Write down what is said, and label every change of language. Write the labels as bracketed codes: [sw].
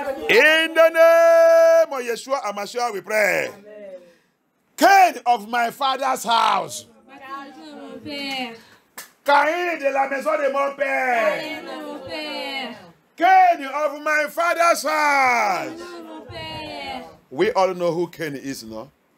[en] In the name of Yeshua HaMashiach, we pray. Cain of my father's house. [fr] Cain de la maison de mon père. [en] Cain of my father's house. We all know who Cain is, no?